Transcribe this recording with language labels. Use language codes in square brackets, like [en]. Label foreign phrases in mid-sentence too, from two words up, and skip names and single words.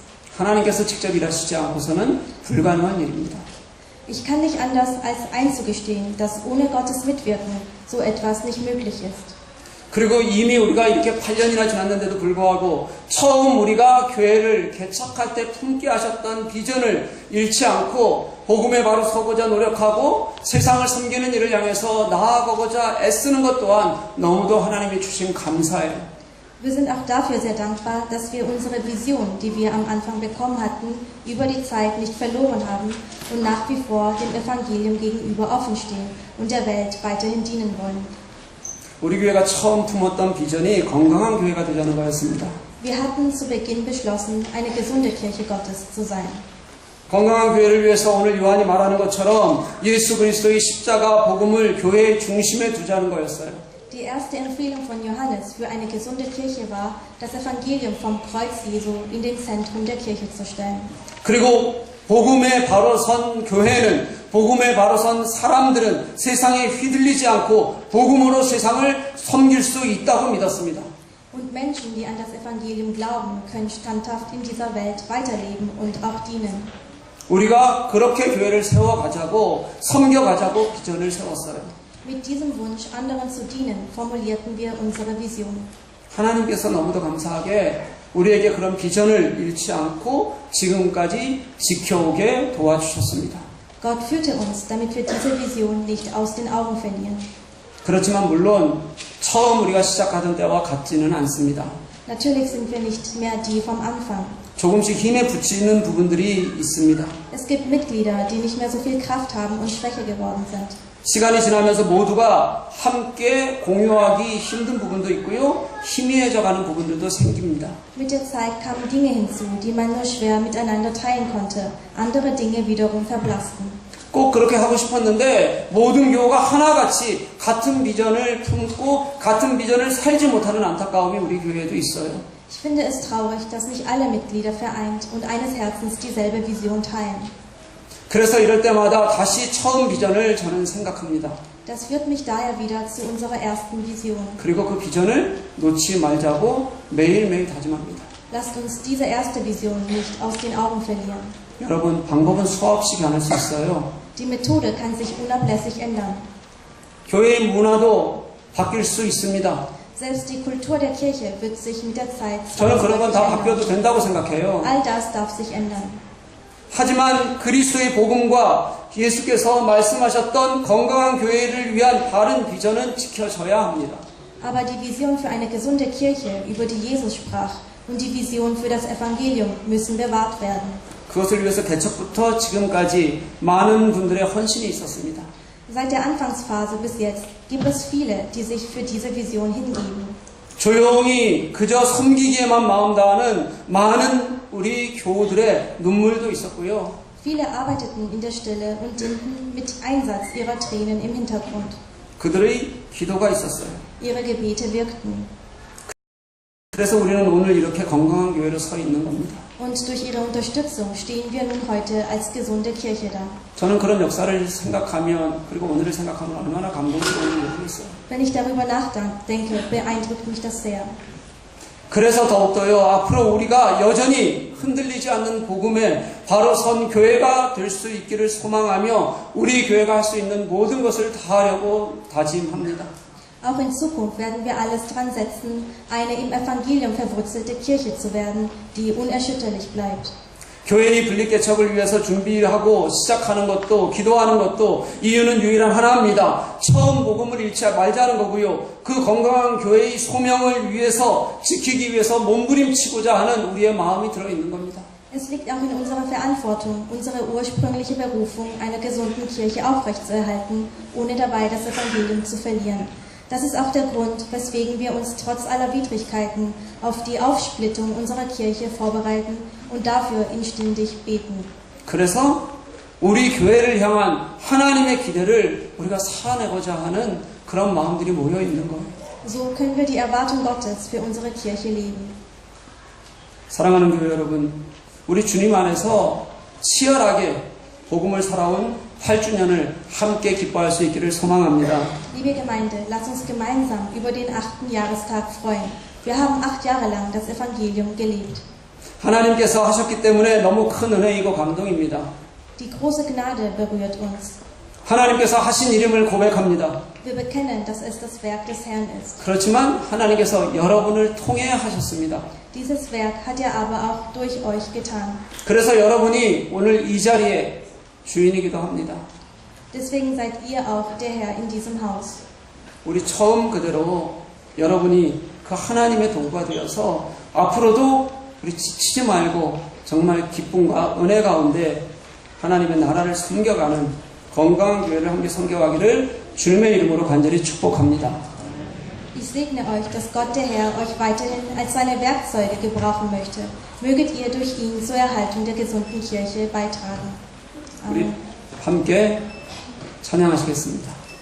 [ko] 하나님께서 직접 일하시지 않고서는 불가능한 일입니다. [de] Ich kann nicht anders als einzugestehen, dass ohne Gottes Mitwirken so etwas nicht möglich ist. [ko] 그리고 이미 우리가 이렇게 8년이나 지났는데도 불구하고 처음 우리가 교회를 개척할 때 품게 하셨던 비전을 잃지 않고 복음에 바로 서고자 노력하고 세상을 섬기는 일을 향해서 나아가고자 애쓰는 것 또한 너무도 하나님이 주신 감사예요. [de] Wir sind auch dafür sehr dankbar, dass wir unsere Vision, die wir am Anfang bekommen hatten, über die Zeit nicht verloren haben und nach wie vor dem Evangelium gegenüber offen stehen und der Welt weiterhin dienen wollen. [ko] 우리 교회가 처음 품었던 비전이 건강한 교회가 되자는 거였습니다. [de] Wir hatten zu Beginn beschlossen, eine gesunde Kirche Gottes zu sein. [ko] 건강한 교회를 위해서 오늘 요한이 말하는 것처럼 예수 그리스도의 십자가 복음을 교회의 중심에 두자는 거였어요. [de] Die erste Empfehlung von Johannes für eine gesunde Kirche war, das Evangelium vom Kreuz Jesu in den Zentrum der Kirche zu stellen. [ko] 그리고 복음에 바로 선 교회는, 복음에 바로 선 사람들은 세상에 휘둘리지 않고 복음으로 세상을 섬길 수 있다고 믿었습니다. [de] Und Menschen, die an das Evangelium glauben, können standhaft in dieser Welt weiterleben und auch dienen. [ko] 우리가 그렇게 교회를 세워가자고, 섬겨가자고 비전을 세웠어요. [de] Mit diesem Wunsch, anderen zu dienen, formulierten wir unsere Vision. [ko] 하나님께서 너무도 감사하게 우리에게 그런 비전을 잃지 않고 지금까지 지켜오게 도와주셨습니다. [de] Gott führte uns, damit wir diese Vision nicht aus den Augen verlieren. [ko] 그렇지만 물론 처음 우리가 시작하던 때와 같지는 않습니다. [de] Natürlich sind wir nicht mehr die vom Anfang. [ko] 조금씩 힘에 부치는 부분들이 있습니다. [de] Es gibt Mitglieder, die nicht mehr so viel Kraft haben und schwächer geworden sind. [ko] 시간이 지나면서 모두가 함께 공유하기 힘든 부분도 있고요. 희미해져가는 부분들도 생깁니다. [de] Mit der Zeit kamen Dinge hinzu, die man nur schwer miteinander teilen konnte. Andere Dinge wiederum verblassten. [ko] 꼭 그렇게 하고 싶었는데 모든 교우가 하나같이 같은 비전을 품고 같은 비전을 살지 못하는 안타까움이 우리 교회에도 있어요. [de] Ich finde es traurig, dass nicht alle Mitglieder vereint und eines Herzens dieselbe Vision teilen. [ko] 그래서 이럴 때마다 다시 처음 비전을 저는 생각합니다. [de] Das führt mich daher wieder zu unserer ersten Vision. [ko] 그리고 그 비전을 놓지 말자고 매일매일 다짐합니다. [de] Lasst uns diese erste Vision nicht aus den Augen verlieren. [ko] 여러분, 방법은 수없이 변할 수 있어요. [de] Die Methode kann sich unablässig ändern. [ko] 교회의 문화도 바뀔 수 있습니다. [de] Selbst die Kultur der Kirche wird sich mit der Zeit [ko] 저는 그런 건 다 [de] ändern. [ko] 바뀌어도 된다고 생각해요. [de] All das darf sich ändern. [ko] 하지만 그리스도의 복음과 예수께서 말씀하셨던 건강한 교회를 위한 바른 비전은 지켜져야 합니다. [de] Aber die Vision für eine gesunde Kirche, über die Jesus sprach, und die Vision für das Evangelium müssen bewahrt werden. [ko] 그것을 위해서 개척부터 지금까지 많은 분들의 헌신이 있었습니다. [de] Seit der Anfangsphase bis jetzt gibt es viele, die sich für diese Vision hingeben. [ko] 조용히 그저 섬기기에만 마음 다하는 많은 우리 교우들의 눈물도 있었고요. [de] Viele arbeiteten in der Stille und dienten mit Einsatz ihrer Tränen im Hintergrund. [ko] 그들의 기도가 있었어요. [de] Ihre Gebete wirkten. [ko] 그래서 우리는 오늘 이렇게 건강한 교회로 서 있는 겁니다. [de] Und durch ihre Unterstützung stehen wir nun heute als gesunde Kirche da. [ko] 저는 그런 역사를 생각하면 그리고 오늘을 생각하면 얼마나 감동스러운지 모르겠어요. [de] Wenn ich darüber nachdenke, beeindruckt mich das sehr. [ko] 그래서 더욱더요, 앞으로 우리가 여전히 흔들리지 않는 복음에 바로 선 교회가 될 수 있기를 소망하며 우리 교회가 할 수 있는 모든 것을 다하려고 다짐합니다. [de] Auch in Zukunft werden wir alles dran setzen, eine im Evangelium verwurzelte Kirche zu werden, die unerschütterlich bleibt. [ko] 교회의 분립개척을 위해서 준비하고 시작하는 것도 기도하는 것도 이유는 유일한 하나입니다. 처음 복음을 잃지 말자는 거고요. 그 건강한 교회의 소명을 위해서 지키기 위해서 몸부림치고자 하는 우리의 마음이 들어있는 겁니다. [de] Es liegt auch in unserer Verantwortung, unsere ursprüngliche Berufung einer gesunden Kirche aufrechtzuerhalten, ohne dabei das Evangelium zu verlieren. Das ist auch der Grund, weswegen wir uns trotz aller Widrigkeiten auf die Aufsplittung unserer Kirche vorbereiten und dafür inständig beten. [ko] 그래서 우리 교회를 향한 하나님의 기대를 우리가 살아내고자 하는 그런 마음들이 모여 있는 거예요. [de] So können wir die Erwartung Gottes für unsere Kirche leben. [ko] 사랑하는 교회 여러분, 우리 주님 안에서 치열하게 복음을 살아온 8주년을 함께 기뻐할 수 있기를 소망합니다. [de] Liebe Gemeinde, lasst uns gemeinsam über den 8. Jahrestag freuen. Wir haben 8 Jahre lang das Evangelium gelebt. [ko] 하나님께서 하셨기 때문에 너무 큰 은혜이고 감동입니다. [de] Die große Gnade berührt uns. [ko] 하나님께서 하신 이름을 고백합니다. [de] Wir bekennen, dass es das Werk des Herrn ist. [ko] 그렇지만 하나님께서 여러분을 통해 하셨습니다. [de] Dieses Werk hat er aber auch durch euch getan. [ko] 그래서 여러분이 오늘 이 자리에 주인이기도 합니다. [de] Deswegen seid ihr auch der Herr in diesem Haus. [ko] 우리 처음 그대로 여러분이 그 하나님의 도구가 되어서 앞으로도 우리 지치지 말고 정말 기쁨과 은혜 가운데 하나님의 나라를 섬겨가는 건강한 교회를 함께 섬겨가기를 주님의 이름으로 간절히 축복합니다. [de] Ich segne euch, dass Gott der Herr euch weiterhin als seine Werkzeuge gebrauchen möchte. Möget ihr durch ihn zur Erhaltung der gesunden Kirche beitragen. [ko] 우리 [de] Amen. [ko] 함께 찬양하시겠습니다.